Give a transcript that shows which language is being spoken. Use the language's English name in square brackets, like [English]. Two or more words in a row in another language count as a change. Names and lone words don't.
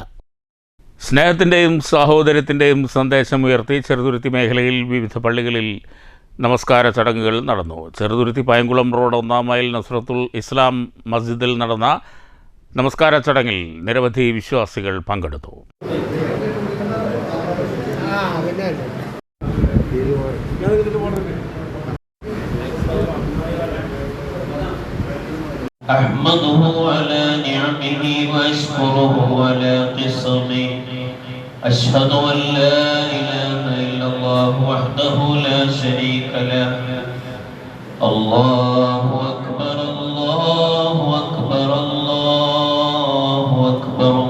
[Malayalam] സ്നേഹത്തിൻ്റെയും സാഹോദര്യത്തിൻ്റെയും സന്ദേശം ഉയർത്തി ചെറുതുരുത്തി മേഖലയിൽ വിവിധ പള്ളികളിൽ നമസ്കാര ചടങ്ങുകൾ നടന്നു. ചെറുതുരുത്തി പയങ്കുളം റോഡ് 1-ാം മൈൽ നസ്രത്തുൽ ഇസ്ലാം മസ്ജിദിൽ നടന്ന നമസ്കാര ചടങ്ങിൽ നിരവധി വിശ്വാസികൾ പങ്കെടുത്തു. [Arabic] أحمده على نعمه وأشكره على قسمه أشهد أن لا إله إلا الله وحده لا شريك له الله أكبر الله أكبر الله أكبر